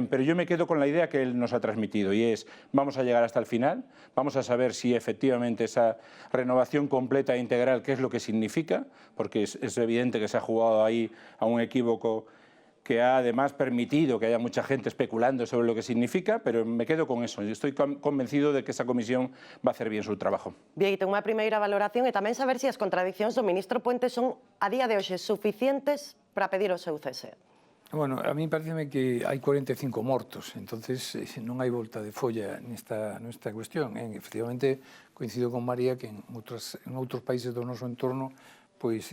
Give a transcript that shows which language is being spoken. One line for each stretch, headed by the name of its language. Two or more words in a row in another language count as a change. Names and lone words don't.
Spanish: Pero yo me quedo con la idea que él nos ha transmitido y es, vamos a llegar hasta el final, vamos a saber si efectivamente esa renovación completa e integral, qué es lo que significa, porque es evidente que se ha jugado ahí a un equívoco que ha además permitido que haya mucha gente especulando sobre lo que significa, pero me quedo con eso. Yo estoy convencido de que esa comisión va a hacer bien su trabajo.
Galician: Bien, tengo unha primeira valoración e tamén saber se as contradicións do ministro Puente son, a día de hoxe, suficientes para pedir o seu cese. Bueno, a mí pareceme que hai 45 mortos, entonces non hai volta de folla nesta cuestión. Efectivamente, coincido con María que en outros países do noso entorno pois...